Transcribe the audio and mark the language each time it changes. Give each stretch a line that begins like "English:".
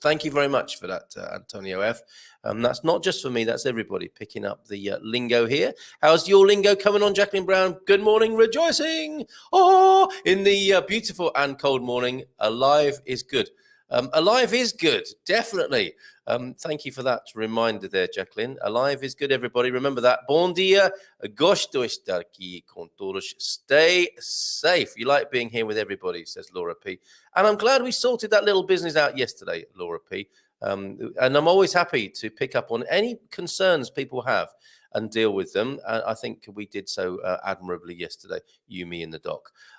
English: Thank you very much for that, Antonio F. That's not just for me, that's everybody picking up the lingo here. How's your lingo coming on, Jacqueline Brown? Good morning, rejoicing. Oh, in the beautiful and cold morning, alive is good. Alive is good, definitely. Thank you for that reminder there, Jacqueline. Alive is good, everybody. Remember that.
Portuguese: Bom dia. Gosto estar aqui com todos.
English: Stay safe. You like being here with everybody, says Laura P. And I'm glad we sorted that little business out yesterday, Laura P. And I'm always happy to pick up on any concerns people have and deal with them. I think we did so admirably yesterday, you, me, and the doc.